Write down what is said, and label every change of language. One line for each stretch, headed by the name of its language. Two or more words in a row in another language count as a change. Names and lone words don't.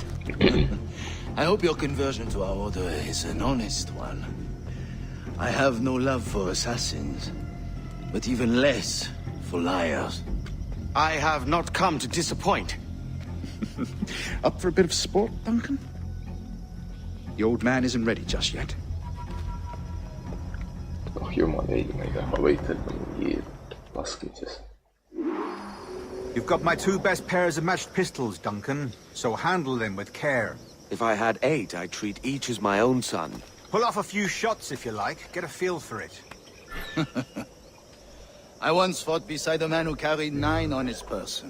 English: I hope your conversion to our order is an honest one. I have no love for assassins, but even less for liars. I have not come to disappoint. Up for a bit of sport, Duncan? The old man isn't ready just yet.
Estonian: Oh jumal, ei, ma ei taha võitelda mingi laskmises.
English: You've got my 2 best pairs of matched pistols, Duncan, so handle them with care. If I had 8, I'd treat each as my own son. Pull off a few shots if you like, get a feel for it. I once fought beside a man who carried 9 on his person.